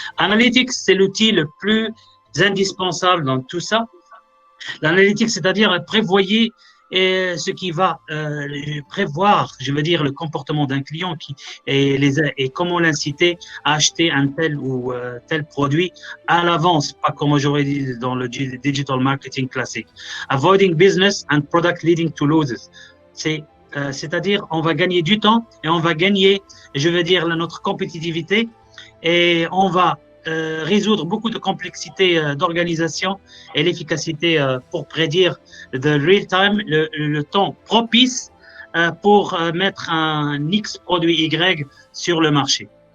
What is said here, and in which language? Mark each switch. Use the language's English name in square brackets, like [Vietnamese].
[French] Analytics, c'est l'outil le plus indispensable dans tout ça. L'analytics, c'est-à-dire prévoyez et ce qui va prévoir, je veux dire, le comportement d'un client et comment l'inciter à acheter un tel ou tel produit à l'avance, pas comme aujourd'hui dans le digital marketing classique. [English] Avoiding business and product leading to losses. [French] C'est-à-dire, on va gagner du temps et on va gagner, je veux dire, notre compétitivité et on va résoudre beaucoup de complexité d'organisation et l'efficacité pour prédire de real time, le temps propice pour mettre un X produit Y sur le marché.